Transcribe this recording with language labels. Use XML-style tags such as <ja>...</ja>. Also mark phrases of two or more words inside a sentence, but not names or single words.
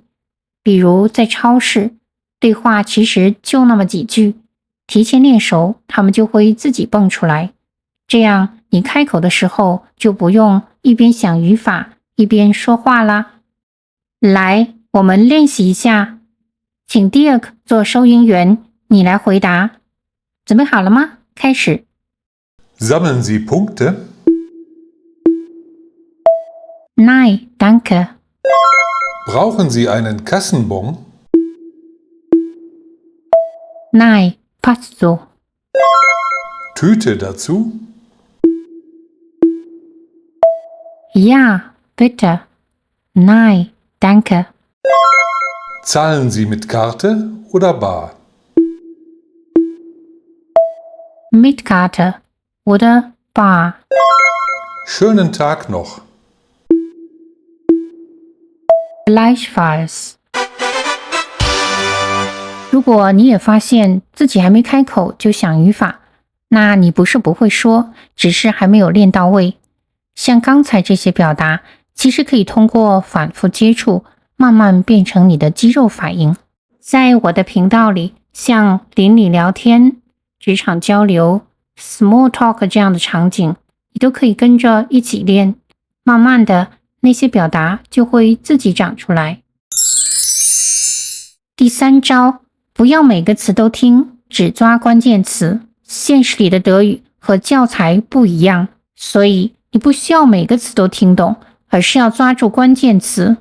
<zh>比如在超市，对话其实就那么几句，提前练熟，他们就会自己蹦出来。这样你开口的时候就不用一边想语法一边说话啦。来，我们练习一下，请 Dirk 做收银员，你来回答。准备好了吗？开始。</zh> <de>Sammeln Sie Punkte? Nein, danke. Brauchen Sie einen Kassenbon? Nein, passt so. Tüte dazu? Ja, bitte. Nein, danke. Zahlen Sie mit Karte oder bar? Mit Karte oder bar. Schönen Tag noch. Gleichfalls。</de> <zh>如果你也发现自己还没开口就想语法，那你不是不会说，只是还没有练到位。像刚才这些表达，其实可以通过反复接触，慢慢变成你的肌肉反应。在我的频道里，像邻里聊天、职场交流、</zh> <en>small talk</en> <zh>这样的场景，你都可以跟着一起练，慢慢的那些表达就会自己长出来。第3招，不要每个词都听，只抓关键词。现实里的德语和教材不一样，所以你不需要每个词都听懂，而是要抓住关键词。</zh>